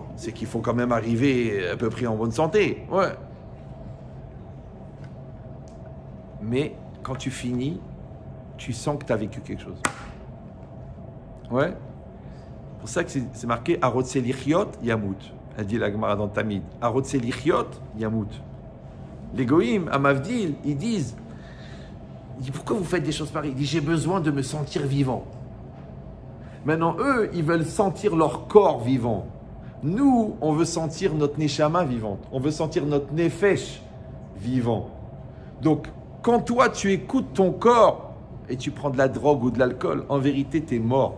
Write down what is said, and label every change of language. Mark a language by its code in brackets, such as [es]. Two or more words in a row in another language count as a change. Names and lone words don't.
[fr] C'est qu'il faut quand même arriver à peu près en bonne santé. Ouais. Mais quand tu finis, tu sens que tu as vécu quelque chose. Ouais. C'est pour ça que c'est marqué [he] הרוצה לחיות ימות. [fr] Elle dit la Gemara dans Tamid. [he] הרוצה לחיות ימות. [fr] Les goïms, à Mavdil, ils disent pourquoi vous faites des choses pareilles? Ils disent j'ai besoin de me sentir vivant. Maintenant, eux, ils veulent sentir leur corps vivant. Nous, on veut sentir notre neshama vivante. On veut sentir notre nefesh vivant. Donc, quand toi, tu écoutes ton corps et tu prends de la drogue ou de l'alcool, en vérité, tu es mort.